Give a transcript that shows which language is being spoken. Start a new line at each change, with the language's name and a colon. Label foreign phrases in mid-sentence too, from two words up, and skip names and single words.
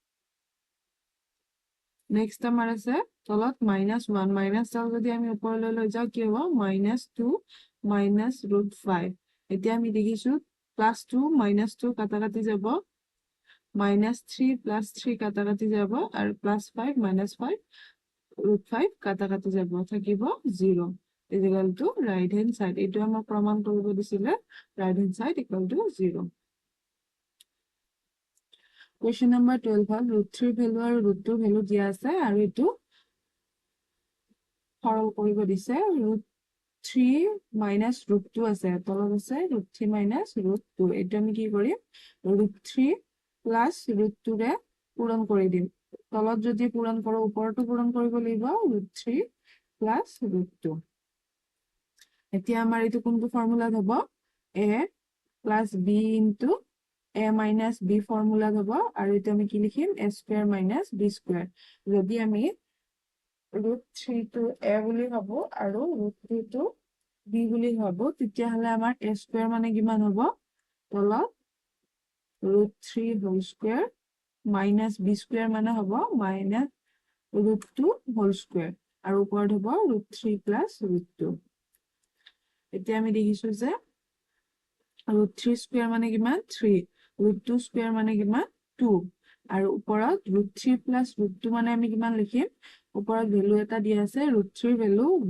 Assamese: নেক্সট আমাৰ আছে তলত -1 মাইনাস ডাল যদি আমি ওপৰলৈ লৈ যাও কি হ'ব? -2
English: minus root 5।
Assamese: এতিয়া আমি দেখিছো +2 -2 কাটা কাটি যাব -3 +3 কাটা কাটি যাব আৰু +5 -5 root 5 কাটা কাটি যাব থাকিব 0
English: equal to right hand side।
Assamese: এইটো আমাক প্ৰমাণ কৰিব দিছিলে
English: right hand side equal to
Assamese: 0।
English: Question number 12
Assamese: হ'ল root 3 ভ্যালু আৰু root 2 ভ্যালু দিয়া আছে আৰু এটো সৰল কৰিব দিছে।
English: root 3 minus root 2
Assamese: আছে তলত আছে
English: root 3 minus root 2।
Assamese: এটো আমি কি কৰিম?
English: root 3 plus root 2
Assamese: ৰে পূৰণ কৰি দিম। তলত যদি পূৰণ কৰো ওপৰতো পূৰণ কৰিব লাগিব
English: root 3 plus root 2।
Assamese: এতিয়া আমাৰ এটো কোনটো ফৰ্মুলাত হ'ব?
English: a plus b into a minus b
Assamese: ফৰ্মুলাত হ'ব আৰু এটো আমি কি লিখিম?
English: a square minus b square।
Assamese: যদি আমি √3 টো a বুলি ভাবো আৰু √2 টো b বুলি ভাবো তেতিয়াহলে আমাৰ a স্কয়াৰ মানে কিমান হ'ব তলত √3 হোল
English: square minus b square
Assamese: মানে হ'ব মাইনাস √2 হোল স্কয়াৰ আৰু ওপৰত হ'ব √3 প্লাস √2 এতিয়া আমি দেখিছো যে √3 স্কয়াৰ মানে কিমান 3 √2 স্কয়াৰ মানে কিমান 2 আৰু ওপৰত √3 প্লাস √2 মানে আমি কিমান লিখিম ওপৰত ভ্যালু এটা দিয়া আছে √3 ভ্যালু